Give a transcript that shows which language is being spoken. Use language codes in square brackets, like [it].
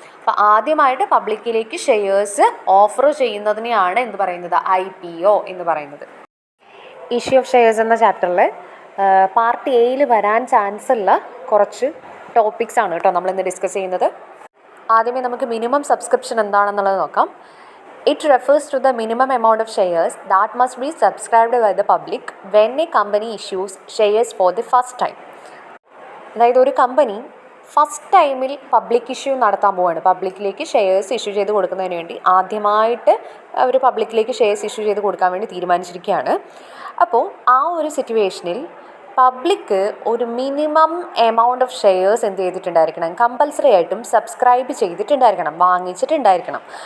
[ml] അപ്പോൾ ആദ്യമായിട്ട് പബ്ലിക്കിലേക്ക് shares offer ചെയ്യുന്നതിനെയാണ് എന്ത് പറയുന്നത്, IPO എന്ന് പറയുന്നത്. ഇഷ്യൂ ഓഫ് ഷെയർസ് എന്ന ചാപ്റ്ററിൽ പാർട്ട് എയിൽ വരാൻ ചാൻസ് ഉള്ള കുറച്ച് ടോപ്പിക്സ് ആണ് കേട്ടോ നമ്മളിന്ന് ഡിസ്കസ് ചെയ്യുന്നത്. ആദ്യമേ നമുക്ക് മിനിമം സബ്സ്ക്രിപ്ഷൻ എന്താണെന്നുള്ളത് നോക്കാം. [en] It refers to the minimum amount of shares that must be subscribed by the public when a company issues shares for the first time. [ml] അതായത് ഒരു കമ്പനി ഫസ്റ്റ് ടൈമിൽ പബ്ലിക് ഇഷ്യൂ നടത്താൻ പോവുകയാണ്, പബ്ലിക്കിലേക്ക് ഷെയർസ് ഇഷ്യൂ ചെയ്ത് കൊടുക്കുന്നതിന് വേണ്ടി ആദ്യമായിട്ട് അവർ പബ്ലിക്കിലേക്ക് ഷെയർസ് ഇഷ്യൂ ചെയ്ത് കൊടുക്കാൻ വേണ്ടി തീരുമാനിച്ചിരിക്കുകയാണ്. അപ്പോൾ ആ ഒരു സിറ്റുവേഷനിൽ പബ്ലിക്ക് ഒരു [en] minimum amount of shares [ml] എന്ത് ചെയ്തിട്ടുണ്ടായിരിക്കണം, കമ്പൽസറി ആയിട്ടും സബ്സ്ക്രൈബ് ചെയ്തിട്ടുണ്ടായിരിക്കണം, വാങ്ങിച്ചിട്ടുണ്ടായിരിക്കണം.